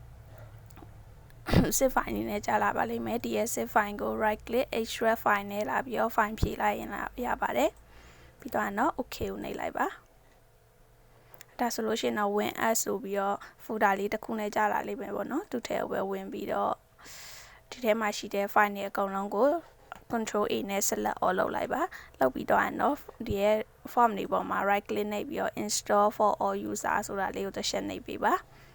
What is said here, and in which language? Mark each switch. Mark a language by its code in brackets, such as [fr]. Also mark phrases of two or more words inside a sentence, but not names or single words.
[en] zip file [my] အနေနဲ့ကြာလာပါလိမ့်မယ်ဒီရဲ့ [en] zip file [my] ကို [en] right click extract file [my] နဲ့လာပြီးတော့ file ဖြည့်လိုက်ရင်ရပါတယ်ပြီးတော့နော် okay ကိုနှိပ်လိုက်ပါဒါဆိုလို့ရှိရင်တော့ [en] win as [my] ဆိုပြီးတော့ folder လေးတစ်ခုနဲ့ကြာလာလိမ့်မယ်ပေါ့နော်သူထဲကိုပဲဝင်ပြီးတော့ဒီထဲမှာရှိတဲ့ file တွေအကုန်လုံးကို [en] Control A [my] နဲ့ [en] select all [my] လုပ်လိုက်ပါလုပ်ပြီးတော့နော်ဒီရဲ့ form တွေပေါ်မှာ [en] right click [my] နှိပ်ပြီးတော့ [en] install for all user [my] ဆိုတာလေးကိုတစ်ချက်နှိပ်ပေးပါ